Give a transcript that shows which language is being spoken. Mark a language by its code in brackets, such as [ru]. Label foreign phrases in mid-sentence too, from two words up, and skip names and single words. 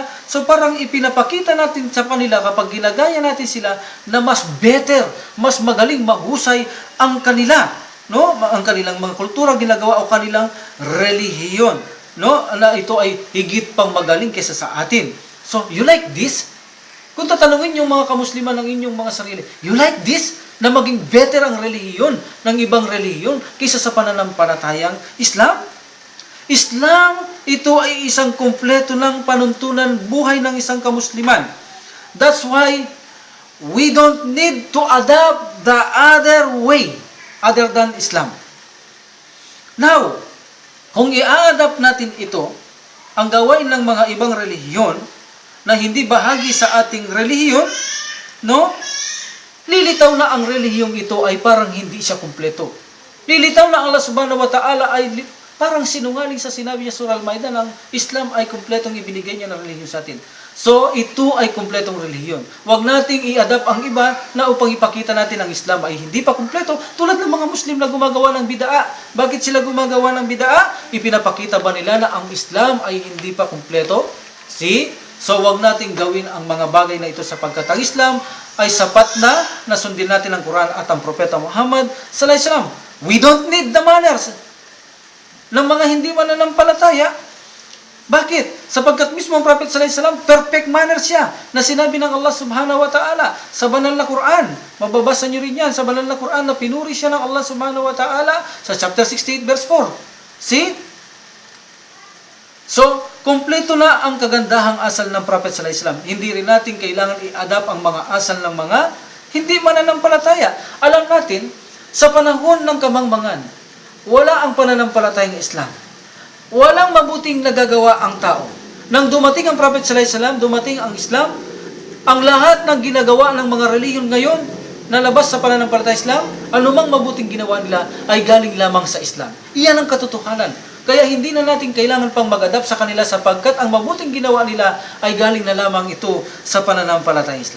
[tl] So parang ipinapakita natin sa kanila kapag ginagaya natin sila na mas better, mas magaling, mahusay ang kanila, no? Ang kanilang mga kultura ginagawa o kanilang relihiyon, no? Na ito ay higit pang magaling kaysa sa atin. [en] So, you like this? [tl] Kung tatanungin yung mga kamusliman ng inyong mga sarili, [en] you like this? [tl] Na maging better ang relihiyon ng ibang relihiyon kaysa sa pananampalatayang Islam? Islam, ito ay isang kumpleto ng panuntunan buhay ng isang kamusliman. [en] That's why we don't need to adopt the other way other than Islam. Now, [tl] kung i-adapt natin ito, ang gawain ng mga ibang relihiyon na hindi bahagi sa ating relihiyon, no? Lilitaw na ang relihiyong ito ay parang hindi siya kumpleto. Lilitaw na Allah [ar] سبحانه وتعالى [tl] ay parang sinungaling sa sinabi niya sa Surah Al-Maidah ng Islam ay kumpletong ibinigay niya ng relihiyon sa atin. So, ito ay kumpletong relihiyon. Huwag nating i-adapt ang iba na upang ipakita natin ang Islam ay hindi pa kumpleto, tulad ng mga Muslim na gumagawa ng bid'a. Bakit sila gumagawa ng bid'a? Ipinapakita ba nila na ang Islam ay hindi pa kumpleto? See? So, huwag nating gawin ang mga bagay na ito sapagkat ang Islam ay sapat na sundin natin ang Quran at ang Propeta Muhammad [ar] صلى الله عليه وسلم. [en] We don't need the manners [tl] ng mga hindi mananampalataya. Bakit? Sapagkat mismo ang Prophet [ar] صلى الله عليه وسلم, [en] perfect manners [tl] siya na sinabi ng Allah [ar] سبحانه وتعالى [tl] sa banal na Quran. Mababasa niyo rin yan sa banal na Quran na pinuri siya ng Allah [ar] سبحانه وتعالى [tl] sa [en] chapter 68 verse 4. [tl] See? So, kumpleto na ang kagandahang asal ng Prophet [ar] صلى الله عليه وسلم. [tl] Hindi rin natin kailangan i-adapt ang mga asal ng mga hindi mananampalataya. Alam natin, sa panahon ng kamangmangan, wala ang pananampalatayang Islam. Walang mabuting nagagawa ang tao. Nang dumating ang Prophet [ar] صلى الله عليه وسلم, [tl] dumating ang Islam, ang lahat ng ginagawa ng mga relihiyon ngayon na labas sa pananampalatayang Islam, anumang mabuting ginawa nila ay galing lamang sa Islam. Iyan ang katotohanan. Kaya hindi na natin kailangan pang mag-adapt sa kanila sapagkat ang mabuting ginawa nila ay galing na lamang ito sa pananampalatayang Islam.